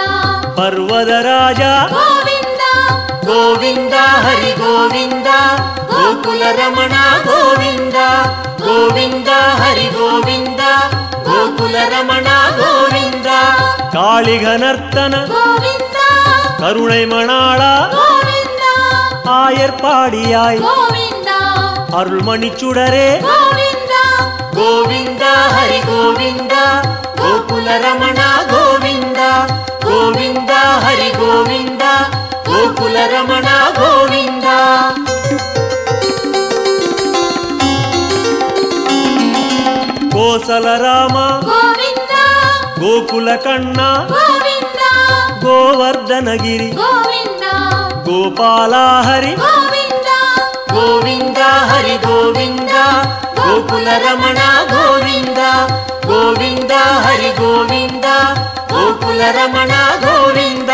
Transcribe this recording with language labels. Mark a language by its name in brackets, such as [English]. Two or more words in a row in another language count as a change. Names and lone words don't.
[Kannada] ಪರ್ವತ ರಾಜ ಗೋವಿಂದ ಗೋವಿಂದ ಹರಿ ಗೋವಿಂದ ಗೋಕುಲ ರಮಣ ಗೋವಿಂದ ಗೋವಿಂದ ಹರಿ ಗೋವಿಂದ ಗೋಕುಲ ರಮಣ ಗೋವಿಂದ. ಕಾಳಿಘನರ್ತನ ಗೋವಿಂದ [Tamil] கருணை மணாள [Kannada] ಗೋವಿಂದ [Tamil] ஆயர்பாடியாய் [Kannada] ಗೋವಿಂದ [Tamil] அருள்மணிச்சுடரே [Kannada] ಗೋವಿಂದ ಗೋವಿಂದ ಹರಿ ಗೋವಿಂದ ಗೋಕುಲ ರಮಣ ಗೋವಿಂದ ಗೋವಿಂದ ಹರಿ ಗೋವಿಂದ ಗೋಕುಲ ರಮಣ ಗೋವಿಂದ. [Tamil] கோசல ராம [Kannada] ಗೋವಿಂದ ಗೋಕುಲ ಕಣ್ಣ ಗೋವಿಂದ ಗೋವರ್ಧನಗಿರಿ ಗೋವಿಂದ ಗೋಪಾಲ ಹರಿ ಗೋವಿಂದ ಗೋವಿಂದ ಹರಿ ಗೋವಿಂದ ಗೋಕುಲ ರಮಣ ಗೋವಿಂದ ಗೋವಿಂದ ಹರಿ ಗೋವಿಂದ ಗೋಕುಲ ರಮಣ ಗೋವಿಂದ.